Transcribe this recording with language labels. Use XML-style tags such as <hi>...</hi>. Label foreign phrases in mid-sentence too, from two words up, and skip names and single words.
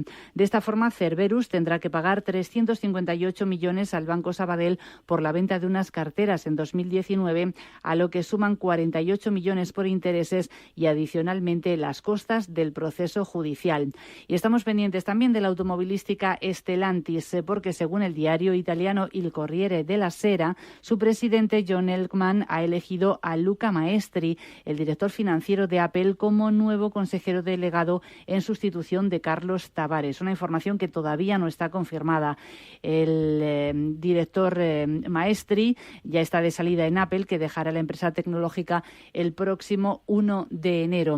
<es>De esta forma, Cerberus tendrá que pagar 358 millones al Banco Sabadell por la venta de unas carteras en 2019, a lo que suman 48 millones por intereses y adicionalmente las costas del proceso judicial. Y estamos pendientes también de la automovilística Stellantis, porque según el diario italiano Il Corriere della Sera, su presidente John Elkann ha elegido a Luca Maestri, el director financiero de Apple, como nuevo consejero delegado en sustitución de Carlos Tavares. Una información que todavía no está confirmada. El director Maestri ya está de salida en Apple, que dejará la empresa tecnológica el próximo 1 de enero.</es>